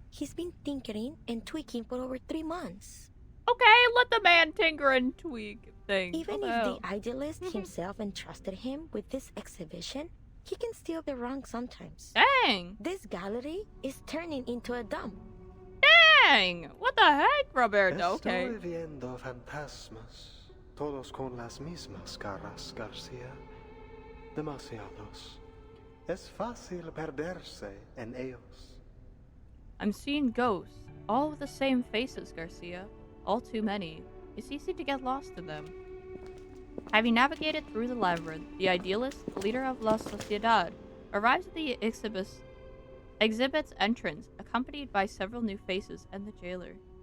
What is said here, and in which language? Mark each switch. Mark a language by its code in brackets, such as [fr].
[en] He's been tinkering and tweaking for over 3 months. Okay, let the man tinker and tweak things. Even if the idealist himself entrusted him with this exhibition, he can still be wrong sometimes. Dang! This gallery is turning into a dump. Dang! What the heck, Roberto? Okay. [es] Estoy viendo fantasmas, todos con las mismas caras, Garcia. Demasiados. Es fácil perderse en ellos. [en] I'm seeing ghosts, all with the same faces, Garcia. All too many. It's easy to get lost in them. Having navigated through the labyrinth, the idealist, leader of La Sociedad, arrives at the exhibit's entrance, accompanied by several new faces and the jailer.